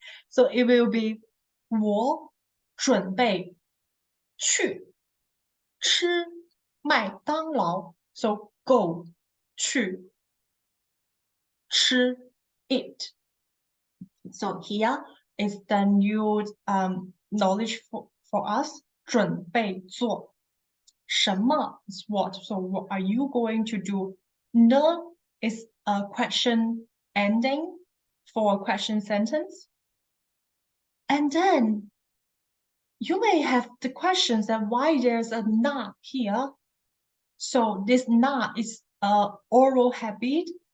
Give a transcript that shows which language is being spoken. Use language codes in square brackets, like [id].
[en] So it will be [zh] 我准备去吃麦当劳. [en] So go [zh] 去吃 [en] eat. So here is the new knowledge for us. [zh] 准备做什么 [en] is what. So what are you going to do? 呢 is a question ending for a question sentence. And then you may have the questions that why there's a na here. So this na is a oral habit.